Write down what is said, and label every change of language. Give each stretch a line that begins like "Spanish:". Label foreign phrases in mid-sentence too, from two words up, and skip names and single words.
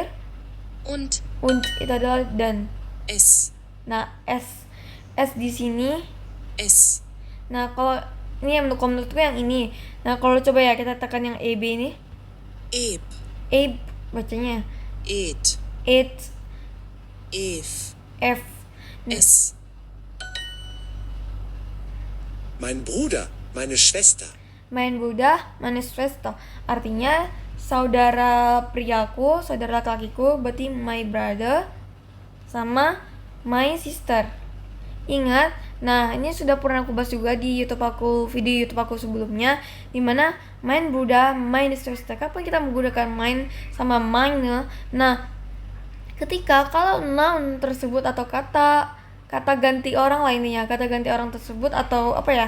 German: und
Indonesian: Und itu adalah dan. S, Nah, S di sini. S, Nah, kalau ini yang menurutku yang ini. Nah, kalau coba ya kita tekan yang EB ini. Eb, E bacanya. Ed, It, Ef, F. S,
German: Mein Bruder, meine Schwester. Mein Bruder, meine Schwester.
Indonesian: Artinya saudara priaku, saudara laki-lakiku, berarti
English: my brother
Indonesian: sama
English: my sister.
Indonesian: Ingat, nah ini sudah pernah aku bahas juga di video YouTube aku sebelumnya, dimana
German: mein Bruder, meine Schwester.
Indonesian: Kapan kita menggunakan mein sama meine? Nah, ketika kalau noun tersebut atau kata ganti orang lainnya, kata ganti orang tersebut atau apa ya?